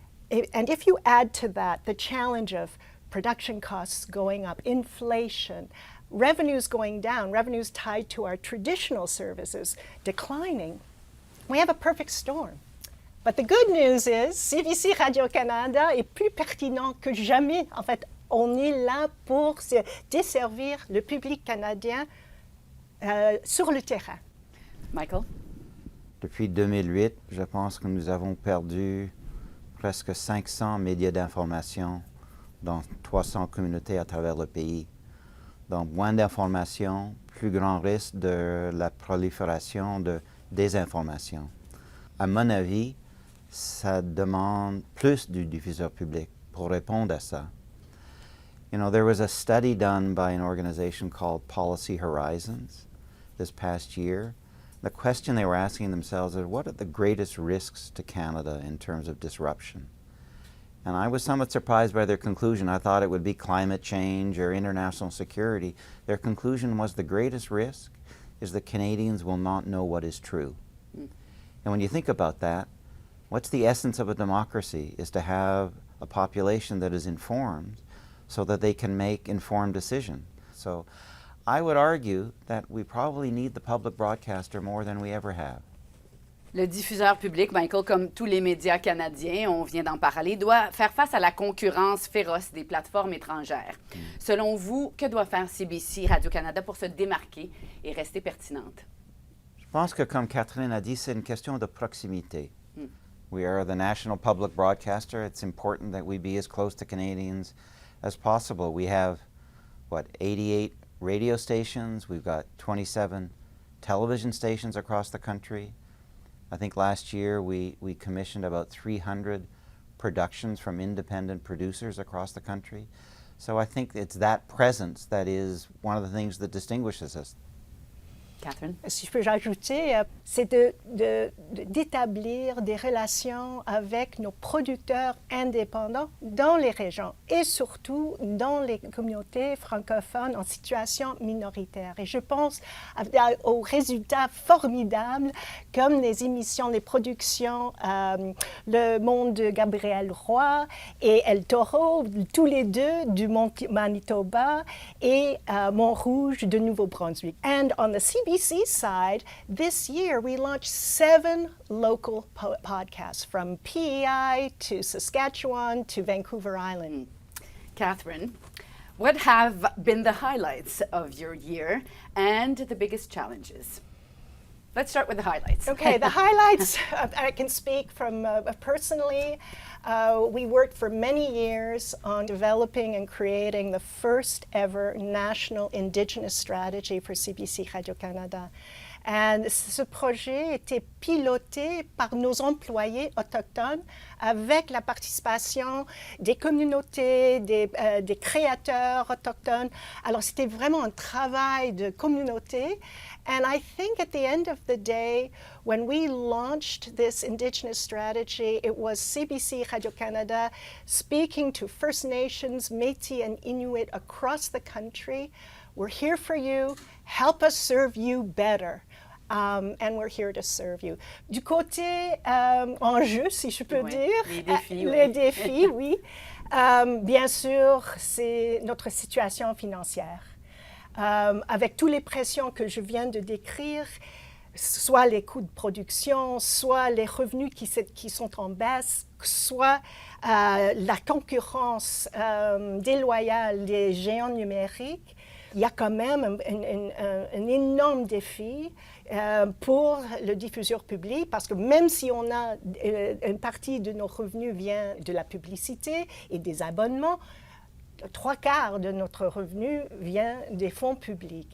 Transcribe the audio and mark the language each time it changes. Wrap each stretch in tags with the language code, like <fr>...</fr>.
<en>And if you add to that the challenge of production costs going up, inflation, revenues going down, revenues tied to our traditional services declining, we have a perfect storm. But the good news is CBC Radio-Canada</en> <fr>est plus pertinent que jamais. En fait, on est là pour desservir le public canadien sur le terrain. Michael? Depuis 2008, je pense que nous avons perdu presque 500 médias d'information dans 300 communautés à travers le pays. Donc, moins d'informations, plus grand risque de la prolifération de désinformation. À mon avis, ça demande plus du diffuseur public pour répondre à ça.</fr> <en>You know, there was a study done by an organization called Policy Horizons this past year. The question they were asking themselves is, what are the greatest risks to Canada in terms of disruption? And I was somewhat surprised by their conclusion. I thought it would be climate change or international security. Their conclusion was the greatest risk is that Canadians will not know what is true. And when you think about that, what's the essence of a democracy is to have a population that is informed so that they can make informed decisions. So I would argue that we probably need the public broadcaster more than we ever have.</en> <fr>Le diffuseur public, Michael, comme tous les médias canadiens, on vient d'en parler, doit faire face à la concurrence féroce des plateformes étrangères. Selon vous, que doit faire CBC Radio-Canada pour se démarquer et rester pertinente? Je pense que, comme Catherine a dit, c'est une question de proximité.</fr> <en>We are the national public broadcaster. It's important that we be as close to Canadians as possible. We have, 88 radio stations. We've got 27 television stations across the country. I think last year we commissioned about 300 productions from independent producers across the country. So I think it's that presence that is one of the things that distinguishes us. Catherine?</en> <fr>Si je peux rajouter, c'est d'établir des relations avec nos producteurs indépendants dans les régions et surtout dans les communautés francophones en situation minoritaire. Et je pense aux résultats formidables comme les émissions, les productions Le Monde de Gabriel Roy et El Toro, tous les deux du Manitoba et Montrouge de Nouveau-Brunswick.</fr> <en>And on the CBC side, this year we launched 7 local podcasts from PEI to Saskatchewan to Vancouver Island. Catherine, what have been the highlights of your year and the biggest challenges? Let's start with the highlights. Okay, the highlights, I can speak from personally. We worked for many years on developing and creating the first ever national Indigenous strategy for CBC Radio-Canada.</en> <fr>Et ce projet était piloté par nos employés autochtones avec la participation des communautés, des créateurs autochtones. Alors c'était vraiment un travail de communauté.</fr> <en>And I think at the end of the day, when we launched this Indigenous strategy, it was CBC Radio-Canada speaking to First Nations, Métis and Inuit across the country. We're here for you. Help us serve you better. And we're here to serve you.</en> <fr>Du côté enjeu, si je peux dire, les défis, oui. Bien sûr, c'est notre situation financière. Avec toutes les pressions que je viens de décrire, soit les coûts de production, soit les revenus qui sont en baisse, soit la concurrence déloyale des géants numériques, il y a quand même un énorme défi pour le diffuseur public, parce que même si on a une partie de nos revenus vient de la publicité et des abonnements, 3/4 de notre revenu vient des fonds publics.</fr>